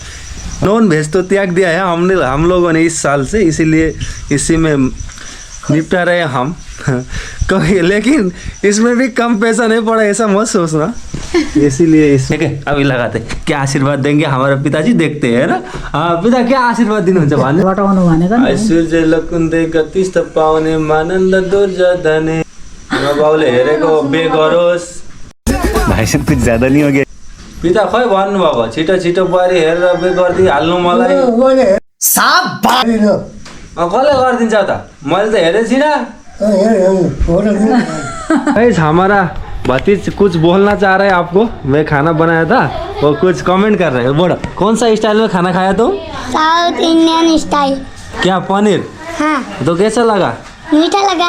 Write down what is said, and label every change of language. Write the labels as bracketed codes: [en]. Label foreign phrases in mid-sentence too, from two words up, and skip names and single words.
[hi] नॉन वेज तो त्याग दिया है हम लोगों ने इस साल से, इसीलिए इसी में निपटा रहे हम कभी। लेकिन इसमें भी कम पैसा नहीं पड़ा, ऐसा मत सोचना। इसीलिए इसमें अभी लगाते क्या आशीर्वाद देंगे हमारे पिताजी, देखते हैं ना। [ne] हाँ पिता क्या आशीर्वाद दिनुहुन्छ भने ऐश्वर्य लकुन्दे गतिस्थ पाउने मानन्द दुर्योधने बाउले हेरेको बे गरोस्। [hi] भाई साहब कुछ ज्यादा नहीं हो गया? [ne] पिता खै भन्नुभएको, छिटो छिटो बुहारी हेरेर बे गरिदिनु हाल्नु मलाई। कसले गरिदिन्छ त, मैले त हेरेको छिन। [hi] हमारा भतीज कुछ बोलना चाह रहे हैं आपको। मैं खाना बनाया था और कुछ कमेंट कर रहे हैं। बोलो कौन सा स्टाइल में खाना खाया तुम? साउथ इंडियन स्टाइल। क्या पनीर? हाँ। तो कैसा लगा? मीठा लगा।